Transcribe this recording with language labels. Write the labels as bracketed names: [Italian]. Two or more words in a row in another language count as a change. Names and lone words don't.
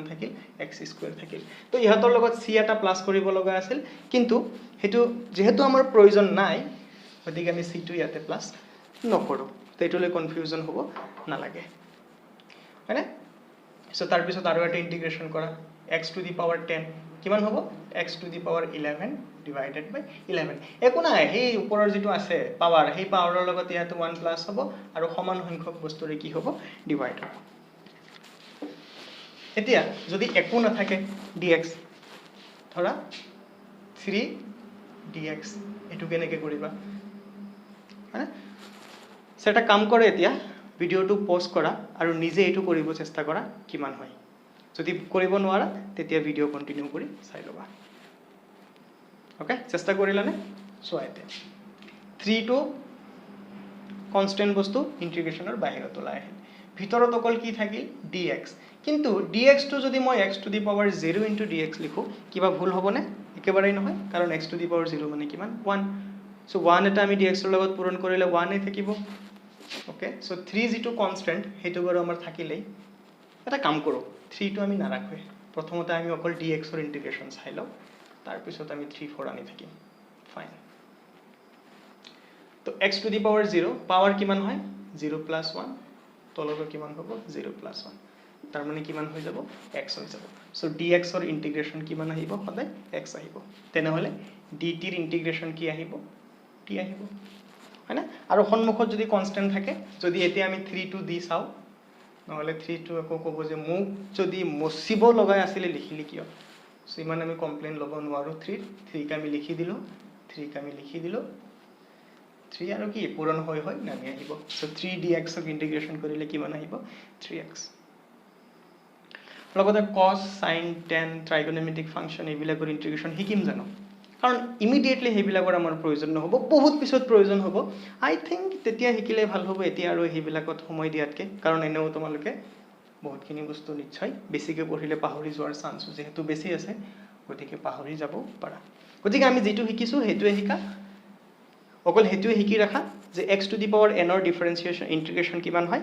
[Assamese] থাকিল x² থাকিল তো ইহাতৰ লগত c এটা প্লাস কৰিব লগা আছিল কিন্তু হেতু যেহেতু আমাৰ প্ৰয়োজন নাই গতিকে আমি c টো ইয়াতে প্লাস নকৰো তো এটোলে কনফিউজন হ'ব নালাগে মানে সো তাৰ পিছত আৰু এটা ইন্টিগ্ৰেশন কৰা [English] x to the power 10 [Assamese] কিমান হ'ব [English] x to the power 11 divided by 11 [Assamese] একো নাই হেই ওপৰৰ যেটো আছে পাৱাৰ হেই পাৱাৰৰ লগত ইয়াতে 1 প্লাস হ'ব আৰু সমান সংখ্যক বস্তুৰে কি হ'ব ডিভাইড হ'ব এতিয়া যদি একো না থাকে dx ধৰা 3 dx এটো কেনেকৈ কৰিবা মানে সেটা কাম কৰে এতিয়া ভিডিওটো পজ কৰা আৰু নিজে এটো কৰিব চেষ্টা কৰা কিমান হয় যদি কৰিব নোৱাৰা তেতিয়া [English] video continue [Assamese] কৰি চাই লবা ওকে চেষ্টা কৰিলানে সোয়াইতে 3 টো কনস্ট্যান্ট বস্তু ইন্টিগ্ৰেশনৰ বাহিৰত ওলাই আহিল ভিতৰত অকল কি থাকিল dx কিন্তু dx টো যদি মই [English] x to the power 0 into dx [Assamese] লিখো কিবা ভুল হ'বনে একেবাৰেই নহয় কাৰণ [English] x to the power 0 [Assamese] মানে কিমান 1 সো 1 এটা আমি dx ৰ লগত পূৰণ কৰিলে 1 এ থাকিব ওকে সো 3 যেটো কনস্ট্যান্ট হেতু বাৰু আমাৰ থাকিলেই এটা কাম কৰো 3 টো আমি নাৰাখোৱে প্ৰথমতে আমি অকল dx ৰ ইন্টিগ্ৰেশন চাই লও তাৰ পিছত আমি 3 4 আনি থাকিম ফাইন তো [English] x to the power 0 [Assamese] পাৱাৰ কিমান হয় 0 + 1 তলটো কিমান হ'ব 0 + 1 তাৰ মানে কিমান হৈ যাব x হৈ যাব সো dx ৰ ইন্টিগ্ৰেশন কিমান আহিব সদায় x আহিব তেনেহলে dt ৰ ইন্টিগ্ৰেশন কি আহিব t আহিব হয়না আৰু সন্মুখত যদি কনস্ট্যান্ট থাকে যদি এতিয়া আমি 3 to দি চাও নহলে 3 to আকৌ ক'ব যে মোক যদি মছিব লগাই আছিল লিখিলি কিয় সো ইমান আমি কমপ্লেইন লব নোৱাৰো 3 ক আমি লিখি দিলো 3 ক আমি লিখি দিলো 3 আৰু কি পূৰণ হৈ নামি আহিব সো 3 dx ক ইন্টিগ্ৰেশন কৰিলে কিমান আহিব 3x লগতে [English] cos sin tan trigonometric function [Assamese] এইবিলাকৰ ইন্টিগ্ৰেশন হিকিম জানো কাৰণ ইমিডিয়েটলি হেবিলাকৰ আমাৰ প্ৰয়োজন নহব বহুত পিছত প্ৰয়োজন হ'ব [English] I think [Assamese] তেতিয়া হিকিলে ভাল হ'ব এতিয়া আৰু হেবিলাকত সময় দিয়াতকে কাৰণ এনেও তোমালোকে বহুতখিনি বস্তু নিশ্চয় বেছিকৈ পঢ়িলে পাহৰি যোৱাৰ চান্স যেহেতু বেছি আছে গতিকে পাহৰি যাব পাৰা গতিকে আমি যেটো হিকিছো হেতুৱে হিকা অকল হেতুৱে হিকি ৰাখা যে [English] x to the power n [Assamese] ৰ [English] differentiation integration [Assamese] কিমান হয়